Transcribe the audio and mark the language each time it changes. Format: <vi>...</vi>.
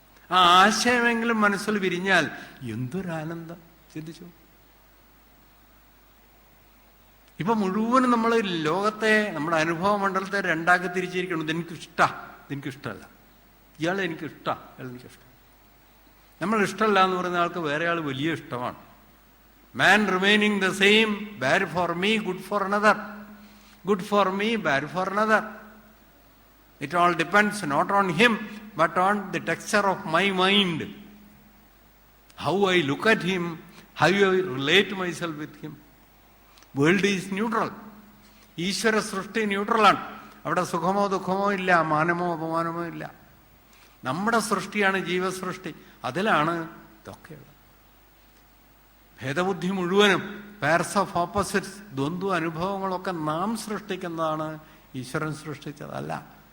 <ml>ആ ആശയമെങ്കിലും മനസ്സിൽ വിരിഞ്ഞാൽ എന്തൊരാനന്ദം. ചിന്തിച്ചു. ഇപ്പൊ മുഴുവനും നമ്മൾ ലോകത്തെ, നമ്മുടെ അനുഭവ മണ്ഡലത്തെ രണ്ടാക്കി തിരിച്ചിരിക്കണം. ഇതെനിക്കിഷ്ട, ഇതെനിക്കിഷ്ടമല്ല, ഇയാൾ എനിക്കിഷ്ട, ഇയാൾ എനിക്കിഷ്ടം. നമ്മൾ ഇഷ്ടമല്ല എന്ന് പറയുന്ന ആൾക്ക് വേറെ ആൾ വലിയ ഇഷ്ടമാണ്.</ml> <en>Man remaining the same, bad for me, good for another. Good for me, bad for another. It all depends not on him, but on the texture of my mind. How I look at him, how I relate myself with him. World is neutral.</en> <ml>ഈശ്വര സൃഷ്ടി ന്യൂട്രലാണ്. അവിടെ സുഖമോ ദുഃഖമോ ഇല്ല, മാനമോ അപമാനമോ ഇല്ല. നമ്മുടെ സൃഷ്ടിയാണ് ജീവസൃഷ്ടി, അതിലാണ് ഇതൊക്കെയുള്ളത്. ഭേദബുദ്ധി മുഴുവനും,</ml> <en>pairs of opposites,</en> <ml>ദ്വന്ദ്വ അനുഭവങ്ങളൊക്കെ നാം സൃഷ്ടിക്കുന്നതാണ്, ഈശ്വരൻ സൃഷ്ടിച്ചതല്ല.</ml>